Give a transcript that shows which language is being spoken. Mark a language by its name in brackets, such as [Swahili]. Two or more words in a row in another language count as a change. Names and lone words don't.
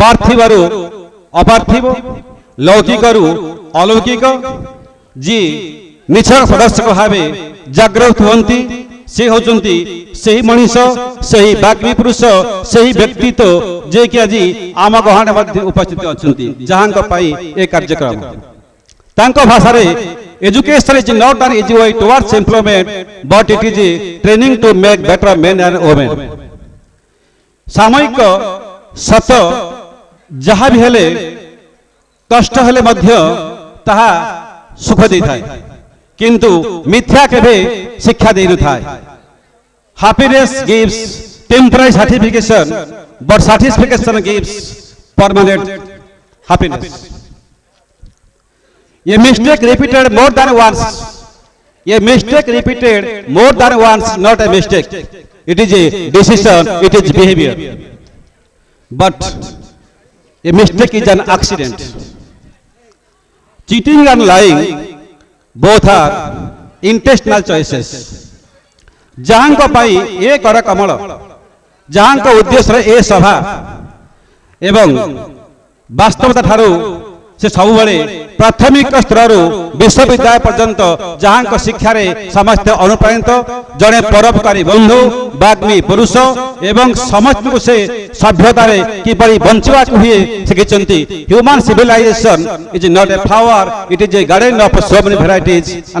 [Odia] ପାର୍ଥିବରୁ ଅପାର୍ଥିବ ଲୌକିକରୁ ଅଲୌକିକ ଯିଏ ନିଛକ ସଦସ୍ୟ ଭାବେ ଜାଗ୍ରତ ହୁଅନ୍ତି ସେ ହେଉଛନ୍ତି ସେହି ମଣିଷ ସେହି ବାଗ୍ମୀ ପୁରୁଷ ସେହି ବ୍ୟକ୍ତିତ୍ୱ ଯିଏକି ଆଜି ଆମ ଗହଣରେ ମଧ୍ୟ ଉପସ୍ଥିତ ଅଛନ୍ତି ଯାହାଙ୍କ ପାଇଁ ଏ କାର୍ଯ୍ୟକ୍ରମ ତାଙ୍କ ଭାଷାରେ education [English] is not an easy way towards employment but it is a training to make better men and women [Odia] ସାମୟିକ ସତ ଯାହା ବି ହେଲେ କଷ୍ଟ ହେଲେ ମଧ୍ୟ ତାହା ସୁଖ ଦେଇଥାଏ କିନ୍ତୁ ମିଥ୍ୟା କେବେ ଶିକ୍ଷା ଦେଇନଥାଏ [English] happiness gives temporary satisfaction but satisfaction gives permanent happiness a mistake repeated more than once not a mistake it is a decision it is behavior but a mistake is an accident cheating and lying both are intentional choices [Odia] ଯାହାଙ୍କ ପାଇଁ ଏ କର କମଳ ଯାହାଙ୍କ ଉଦ୍ଦେଶ୍ୟରେ ଏ ସଭା ଏବଂ ବାସ୍ତବତା ଠାରୁ ସେ ସବୁବେଳେ ପ୍ରାଥମିକ ସ୍ତରରୁ ବିଶ୍ୱବିଦ୍ୟାଳୟ ପର୍ଯ୍ୟନ୍ତ ଯାହାଙ୍କ ଶିକ୍ଷାରେ ସମସ୍ତେ ଅନୁପ୍ରାଣିତ ଜଣେ ପରୋପକାରୀ ବନ୍ଧୁ ବାଗ୍ମୀ ପୁରୁଷ ଏବଂ ସମସ୍ତଙ୍କୁ ସେ ସଭ୍ୟତାରେ କିପରି ବଞ୍ଚିବାକୁ ହୁଏ ଶିଖିଛନ୍ତି [English] human civilization is not a flower it is a garden of so many varieties and